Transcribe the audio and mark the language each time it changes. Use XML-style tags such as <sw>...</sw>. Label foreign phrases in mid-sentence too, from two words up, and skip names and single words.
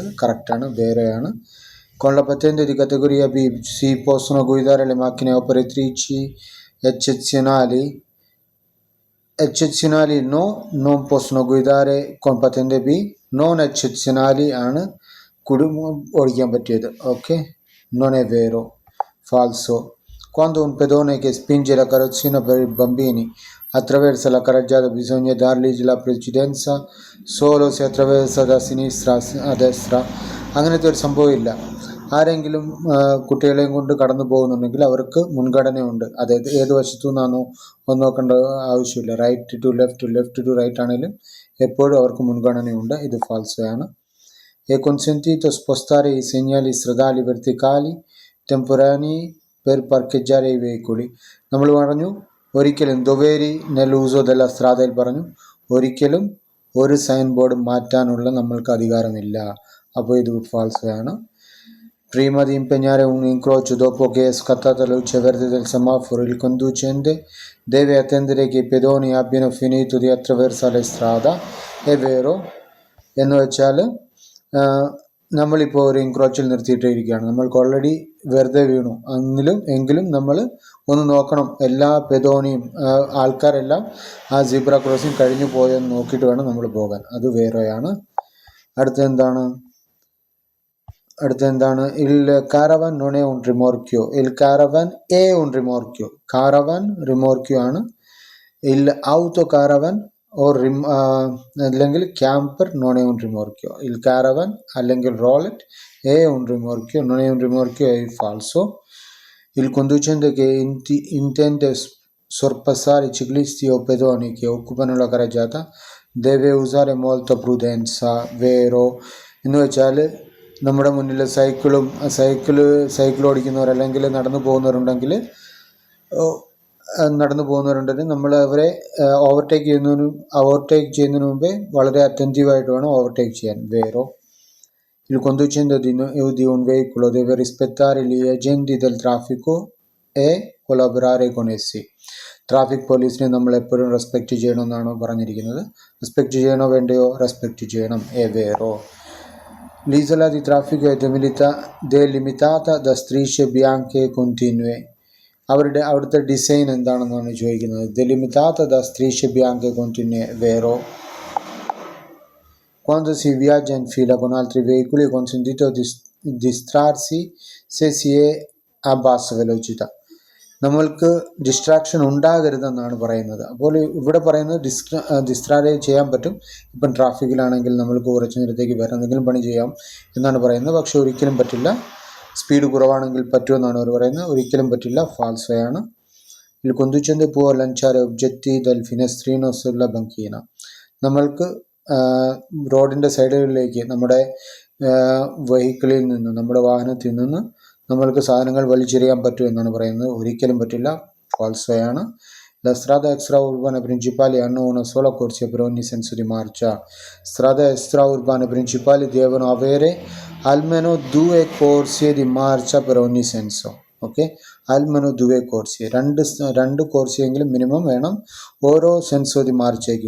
<ml>കറക്റ്റാണ്, വേറെയാണ്.</ml> <it>Con la patente di categoria B si possono guidare le macchine operatrici eccezionali no, non possono guidare con patente B. Non eccezionali</it> <ml>ആണ് ഓടിക്കാൻ പറ്റിയത്. ഓക്കെ,</ml> <it>non è vero, falso. Quando un pedone che spinge la carrozzina per i bambini attraversa la carreggiata bisogna dargli la precedenza solo se attraversa da sinistra a destra.</it> <ml>അങ്ങനത്തെ ഒരു സംഭവമില്ല. ആരെങ്കിലും കുട്ടികളെയും കൊണ്ട് കടന്നു പോകുന്നുണ്ടെങ്കിൽ അവർക്ക് മുൻഗണനയുണ്ട്. അതായത് ഏത് വശത്തു നിന്നാണോ ഒന്ന് നോക്കേണ്ട ആവശ്യമില്ല.</ml> <en>right to left to right</en> <ml>ആണെങ്കിലും എപ്പോഴും അവർക്ക് മുൻഗണനയുണ്ട്. ഇത് ഫാൾസയാണ്.</ml> <it>È consentito spostare i segnali stradali verticali temporanei per parcheggiare i veicoli.</it> <ml>നമ്മൾ പറഞ്ഞു ഒരിക്കലും</ml> <it>doveri nell'uso della strada</it> <ml>പറഞ്ഞു ഒരിക്കലും ഒരു</ml> <en>sign board</en> <ml>മാറ്റാനുള്ള നമ്മൾക്ക് അധികാരമില്ല. അപ്പോൾ ഇത് ഫാൾസയാണ്.</ml> <it>Prima di impegnare un incrocio dopo che è scattata la luce verde del semaforo il conducente deve attendere che i pedoni abbiano finito di attraversare strada. È vero.</it> <ml>എന്ന് വെച്ചാൽ നമ്മളിപ്പോൾ ഒരു ഇൻക്രോച്ചിൽ നിർത്തിയിട്ടിരിക്കുകയാണ്. നമ്മൾക്ക് ഓൾറെഡി വെറുതെ വീണു. എങ്കിലും നമ്മൾ ഒന്ന് നോക്കണം, എല്ലാ പെദോണിയും ആൾക്കാരെല്ലാം ആ</ml> <en>zebra crossing</en> <ml>കഴിഞ്ഞു പോയെന്ന് നോക്കിയിട്ട് വേണം നമ്മൾ പോകാൻ. അത് വേറെയാണ്. അടുത്തെന്താണ്?</ml> <it>Il caravan non è un rimorchio. Il caravan è un rimorchio. Caravan rimorchio ആണ്. Il autocaravan</it> <ml>അല്ലെങ്കിൽ ക്യാമ്പർ</ml> <it>non è un rimorchio. Il caravan</it> <ml>അല്ലെങ്കിൽ റോളറ്റ്</ml> <it>è un rimorchio, non è un rimorchio, è falso. Il conducente che intende sorpassare i ciclisti o pedoni che occupano la carreggiata deve usare molta prudenza. Vero.</it> <ml>എന്ന് വെച്ചാൽ നമ്മുടെ മുന്നിൽ സൈക്കിൾ ഓടിക്കുന്നവർ അല്ലെങ്കിൽ നടന്നു പോകുന്നവരുണ്ടെങ്കിൽ നടന്നു പോകുന്നവരുണ്ടെങ്കിൽ നമ്മൾ അവരെ ഓവർടേക്ക് ചെയ്യുന്നതിന് മുമ്പേ വളരെ അറ്റൻറ്റീവായിട്ട് വേണം ഓവർടേക്ക് ചെയ്യാൻ.</ml> <it>Vero. Il conducente di un veicolo deve rispettare gli agenti del traffico e collaborare con essi.</it> <en>traffic police</en> <ml>നമ്മൾ എപ്പോഴും റെസ്പെക്റ്റ് ചെയ്യണമെന്നാണ് പറഞ്ഞിരിക്കുന്നത്. റെസ്പെക്റ്റ് ചെയ്യണോ വേണ്ടയോ? റെസ്പെക്റ്റ് ചെയ്യണം.</ml> <it>Vero. L'isola di traffico è delimitata da strisce bianche continue.</it> <ml>അവിടുത്തെ ഡിസൈൻ എന്താണെന്നാണ് ചോദിക്കുന്നത്.</ml> <it>Delimitata da strisce bianche continue. Vero. Quando si viaggia in fila con altri veicoli è consentito distrarsi se si è a bassa velocità.</it> <ml>നമ്മൾക്ക് ഡിസ്ട്രാക്ഷൻ ഉണ്ടാകരുതെന്നാണ് പറയുന്നത്. അപ്പോൾ ഇവിടെ പറയുന്നത് ഡിസ്ട്രാക്ട് ചെയ്യാൻ പറ്റും. ഇപ്പം ട്രാഫിക്കിലാണെങ്കിൽ നമ്മൾക്ക് കുറച്ച് നേരത്തേക്ക് വേറെ എന്തെങ്കിലും പണി ചെയ്യാം എന്നാണ് പറയുന്നത്. പക്ഷെ ഒരിക്കലും പറ്റില്ല. സ്പീഡ് കുറവാണെങ്കിൽ പറ്റുമെന്നാണ് അവർ പറയുന്നത്. ഒരിക്കലും പറ്റില്ല. ഫാൾസോയാണ്.</ml> <it>Il conducente può lanciare oggetti dal finestrino sulla banchina.</it> <ml>നമ്മൾക്ക് റോഡിൻ്റെ സൈഡുകളിലേക്ക് നമ്മുടെ വെഹിക്കിളിൽ നിന്ന്, നമ്മുടെ വാഹനത്തിൽ നിന്ന് നമ്മൾക്ക് സാധനങ്ങൾ വലിച്ചെറിയാൻ പറ്റും എന്നാണ് പറയുന്നത്. ഒരിക്കലും പറ്റില്ല. ഫാൾസോയാണ്.</ml> <it>La strada extraurbana principali hanno una sola corsia per ogni senso di marcia. Strade extraurbane principali devono avere almeno 2 corsie di marcia per ogni senso. ഓക്കെ, almeno 2 corsie.</it> <ml>രണ്ട് കോർസിയെങ്കിലും മിനിമം വേണം ഓരോ</ml> <it>senso di marcia.</it>